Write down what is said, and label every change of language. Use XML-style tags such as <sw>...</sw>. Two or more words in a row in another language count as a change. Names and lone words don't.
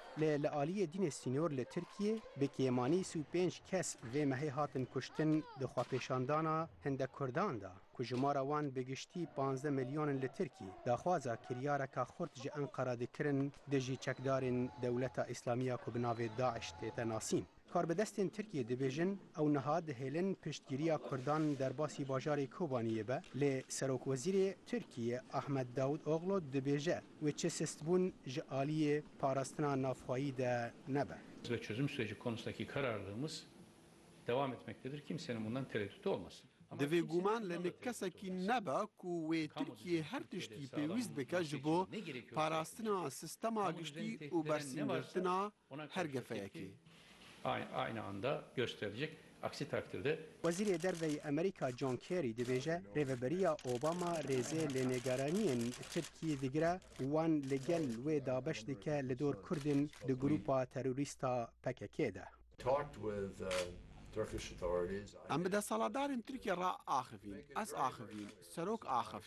<ku>Lê li aliyê dînê sînor li Tirkiye bi kêmanî 35 kes vê mehê hatin kuştin di xwepêşandana hindek Kurdan da ku jimara wan bi giştî 15 milyonin li Tirkiye daxwaza kiryareka xurt ji Enqera dikirin dijî çekdarên dewleta İslamiya ku bi navê Daeş tête nasîn. Karbidestên Tirkiye dibêjin ew niha dihêlin piştgiriya Kurdan derbasî bajarê Kobaniyê be lê Serokwezîrê Tirkiye Ahmed Davutoğlu dibêje wê çi sistbûn ji aliyê parastina navxwayî de nebe.</ku> <tr>Ve çözüm süreci konusundaki kararlılığımız devam etmektedir. Kimsenin bundan tereddütü olmasın.</tr> <ku>Divê guman li nikesekî nebe ku wê Tirkiye her tiştî pêwîst bike ji bo parastina sistema giştî û bersîngirtina her gefeyekê.</ku> <tr>Aynı anda gösterilecek. Aksi takdirde</tr> <ku>Wezîrê Derveyê Amerîka John Kerry dibêje rêveberiya Obama rêzê lê nêgeraniyên Tirkiye digire wan li gel wê dabeş dike li dor Kurdên di grupa terorîsta PKK de. Em bi destaladarên Tirkiye re axivîn, ez axivîn, serok axeft.</ku>